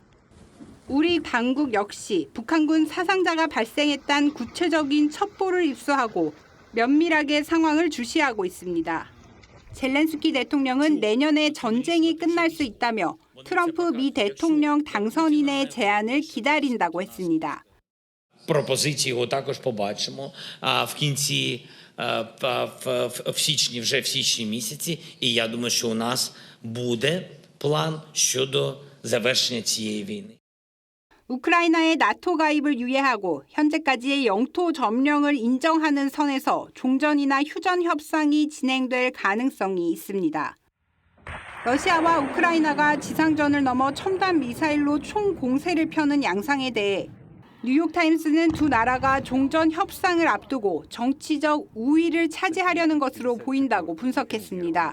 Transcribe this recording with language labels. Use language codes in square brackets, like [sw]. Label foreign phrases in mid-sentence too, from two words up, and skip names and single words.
[ko] 우리 당국 역시 북한군 사상자가 발생했다는 구체적인 첩보를 입수하고 면밀하게 상황을 주시하고 있습니다. 젤렌스키 대통령은 내년에 전쟁이 끝날 수 있다며 트럼프 미 대통령 당선인의 제안을 기다린다고 했습니다. [uk] Пропозиції його також побачимо в кінці в січні місяці. І я думаю, що у нас буде план щодо завершення цієї війни. [ko] 우크라이나의 나토 가입을 유예하고 현재까지의 영토 점령을 인정하는 선에서 종전이나 휴전 협상이 진행될 가능성이 있습니다. 러시아와 우크라이나가 지상전을 넘어 첨단 미사일로 총 공세를 펴는 양상에 대해 뉴욕타임스는 두 나라가 종전 협상을 앞두고 정치적 우위를 차지하려는 것으로 보인다고 분석했습니다.